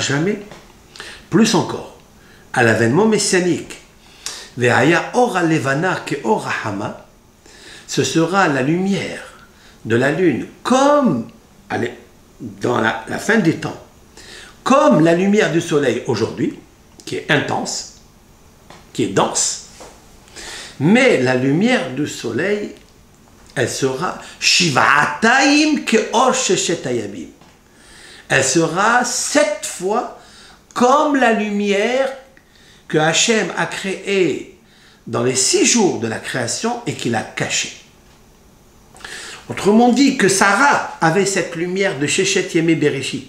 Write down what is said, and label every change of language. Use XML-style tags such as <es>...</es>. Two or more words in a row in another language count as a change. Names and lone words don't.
<fr>jamais, plus encore, à l'avènement messianique,</fr> <he>והיה אור הלבנה כאור החמה,</he> <fr>ce sera la lumière de la lune, comme dans la fin des temps, comme la lumière du soleil aujourd'hui, qui est intense, qui est dense, mais la lumière du soleil, elle sera</fr> <he>שבעתיים כאור ששת הימים.</he> <fr>Elle sera 7 fois comme la lumière que Hachem a créée dans les 6 jours de la création et qu'il a cachée. Autrement dit, que Sarah avait cette lumière de</fr> <he>ששת ימי בראשית.</he>